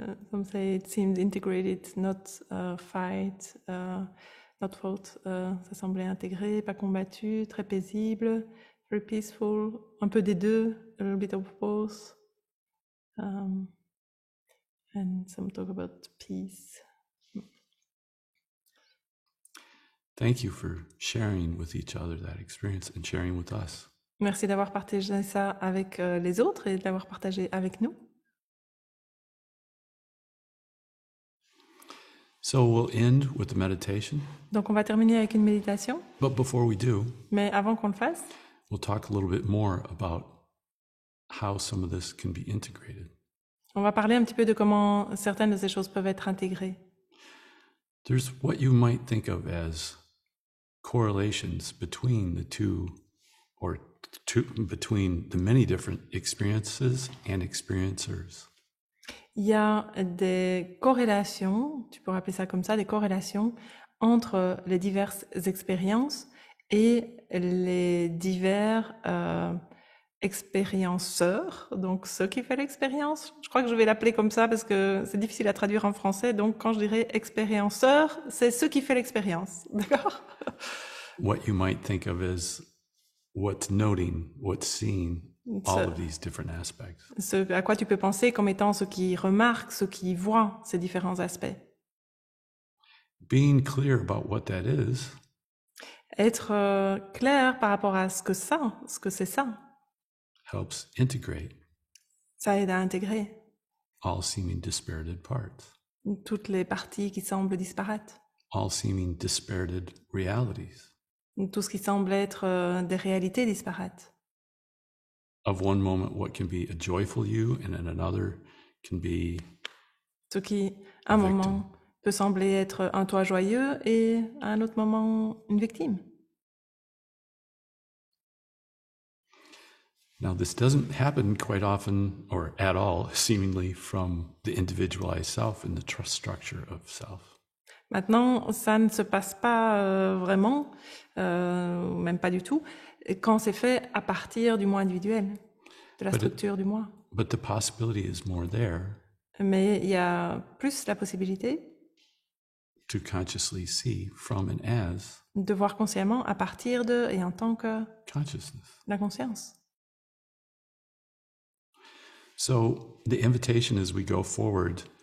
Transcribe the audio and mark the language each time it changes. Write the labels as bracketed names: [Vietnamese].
[English] Some say it seemed integrated, not fight, not fought. [French] Ça semblait intégré, pas combattu, très paisible, [English] very peaceful, [French] un peu des deux, [English] a little bit of both. And some talk about peace. thank you for sharing with each other that experience and sharing with us. [French] Merci d'avoir partagé ça avec les autres et de l'avoir partagé avec nous. [English] So we'll end with the meditation, [French] Donc on va terminer avec une méditation, [English] but before we do, [French] mais avant qu'on le fasse, [English] we'll talk a little bit more about how some of this can be integrated. [French] on va parler un petit peu de comment certaines de ces choses peuvent être intégrées. [English] There's what you might think of as correlations between the two, or between the many different experiences and experiencers. [French] Il y a des corrélations, tu pourrais appeler ça comme ça, des corrélations entre les diverses expériences et les divers expérienceurs, donc ceux qui font l'expérience. Je crois que je vais l'appeler comme ça parce que c'est difficile à traduire en français, donc quand je dirais expérienceur, c'est ceux qui font l'expérience, d'accord? [English] What you might think of as what's noting, what's seeing, all of these different aspects. [French] Ce à quoi tu peux penser comme étant ceux qui remarquent, ceux qui voient ces différents aspects. [English] Being clear about what that is [French] Être clair par rapport à ce que c'est ça, [English] helps integrate [French] ça aide à intégrer [English] all seeming dispirited parts, [French] toutes les parties qui semblent disparates, [English] all seeming dispirited realities. [French] tout ce qui semble être des réalités disparates. [English] Of one moment, what can be a joyful you, and in another can be [French] Ce qui, à un moment, peut sembler être un toi joyeux et à un autre moment, une victime. [English] Now, this doesn't happen quite often or at all, seemingly, from the individualized self and the trust structure of self. [French] Maintenant, ça ne se passe pas vraiment, même pas du tout, quand c'est fait à partir du moi individuel, de la structure du moi. [English] But the possibility is more there [French] Mais il y a plus la possibilité [English] to consciously see from and as [French] de voir consciemment à partir de et en tant que [English] consciousness. [French] la conscience. [English] So the invitation as we go forward,